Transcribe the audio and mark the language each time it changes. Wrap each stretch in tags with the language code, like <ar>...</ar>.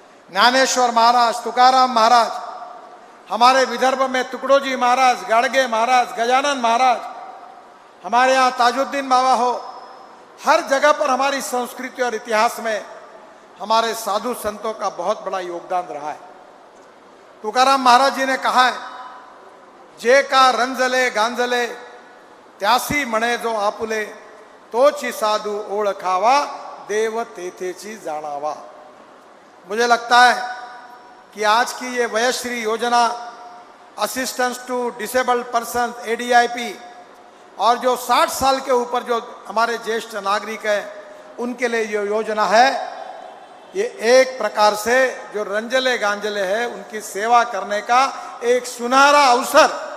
<hi>ज्ञानेश्वर महाराज, तुकाराम महाराज, हमारे विदर्भ में तुकडोजी महाराज, गाडगे महाराज, गजानन महाराज, हमारे यहाँ ताजुद्दीन बाबा हो, हर जगह पर हमारी संस्कृति और इतिहास में हमारे साधु संतों का बहुत बड़ा योगदान रहा है।</hi> <mr>तुकाराम महाराज</mr> <hi>जी ने कहा है,</hi> <mr>जे का रंजले गांजले त्यासी म्हणे जो आपुले, तोची साधू ओळखावा देव तेथेची जाणावा।</mr> <hi>मुझे लगता है कि आज की ये वयश्री योजना, assistance to disabled person ADIP, और जो 60 साल के ऊपर जो हमारे ज्येष्ठ नागरिक हैं उनके लिए ये योजना है, ये एक प्रकार से जो रंजले गांजले है उनकी सेवा करने का एक सुनहरा अवसर</hi>